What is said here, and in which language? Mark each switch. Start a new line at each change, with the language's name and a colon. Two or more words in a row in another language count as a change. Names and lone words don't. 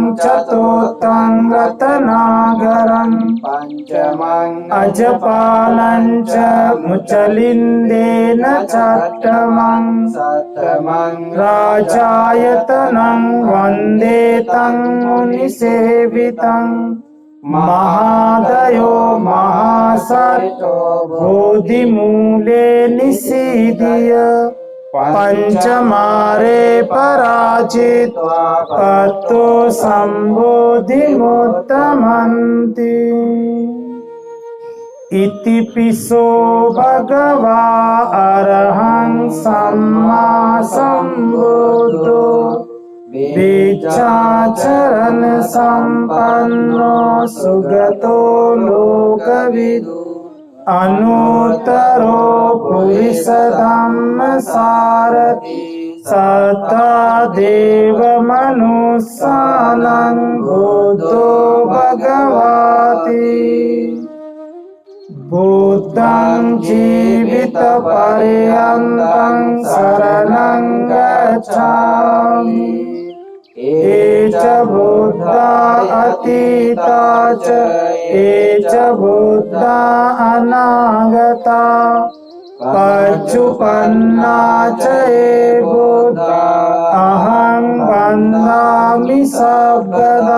Pali: चतुर्थं रत्नाकरं पञ्चमं अजपालं च मुचलिन्देन षष्ठमं सप्तमं राजायतनं वन्दे तं मुनिसेवितं महादयो महासत्तो बोधिमूले निषीदय पंचमारे पराजित्वा पत्तो सम्बोधिमुत्तमन्ति इति पिसो भगवा अरहं सम्मा सम्बुद्धो विचाचरण संपन्नो सुगतो लोकविदु अनुत्तरो पुरुषधम्म सारथि सत्ता देव मनुष्यानं बुद्धो भगवाति बुद्धं जीवितपर्यन्तं शरणं गच्छामि ये च बुद्धा अतीता च ये च बुद्धा अनागता पच्चुपन्ना च ये बुद्धा अहं वन्दामि सर्वदा